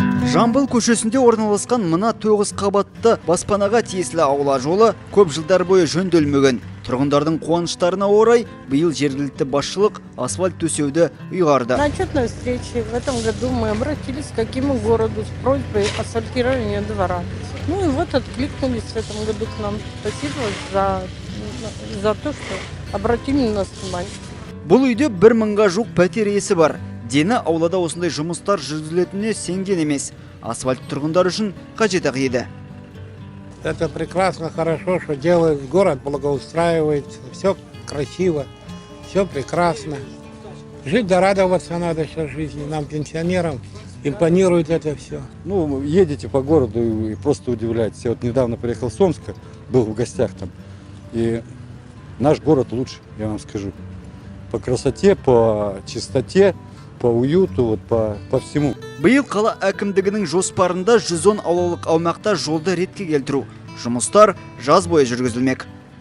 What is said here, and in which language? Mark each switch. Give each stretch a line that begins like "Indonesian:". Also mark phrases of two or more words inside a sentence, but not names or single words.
Kazakh: Жамбыл көшесінде орналасқан мына 9 қабатты баспанаға тиесілі аула жолы көп жылдар бойы жөнделмеген. Тұрғындардың қуаныштарына орай биыл жергілікті басшылық асфальт төсеуді ұйғарды.
Russian: На отчетной встрече в этом году мы обратились к Акиму городу с просьбой асфальтирования двора. Ну и вот откликнулись в этом году к нам. Спасибо за то, что обратили на нас внимание.
Kazakh: Бұл үйде 1000-ға жуық пәтер иесі бар. Дені аулада осындай жұмыстар жүргізілетініне сенген емес. Асфальт тұрғындар үшін қажет еді.
Russian: Это прекрасно, хорошо, что делают, город благоустраивается, все красиво, все прекрасно. Жить да радоваться надо сейчас жизни, нам, пенсионерам, импонирует это все. Ну, едете по городу и просто удивляетесь. Я вот недавно приехал с Омска, был в гостях там, и наш город лучше, я вам скажу. По красоте, по чистоте, по уюту, вот по всему.
Kazakh: Биыл қала әкімдігінің жоспарында 110 аулалық аумақта жолды ретке келтіру. Жұмыстар жаз бойы жүргізілмек.